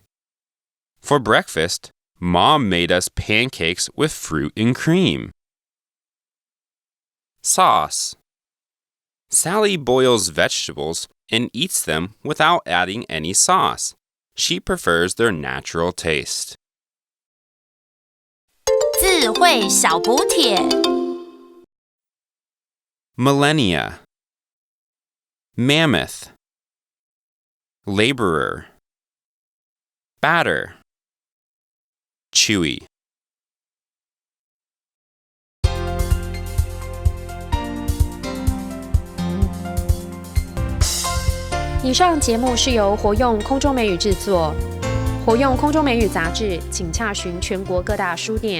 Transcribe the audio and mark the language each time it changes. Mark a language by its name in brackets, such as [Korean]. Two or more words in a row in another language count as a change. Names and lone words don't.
[English] For breakfast, Mom made us pancakes with fruit and cream. Sauce. Sally boils vegetables and eats them without adding any sauce. She prefers their natural taste. [Chinese] 智慧小補帖 [English] Millennia. Mammoth. Laborer. Batter. Chewy. [Chinese] 以上节目是由活用空中美語製作，活用空中美語雜誌，請洽詢全國各大書店。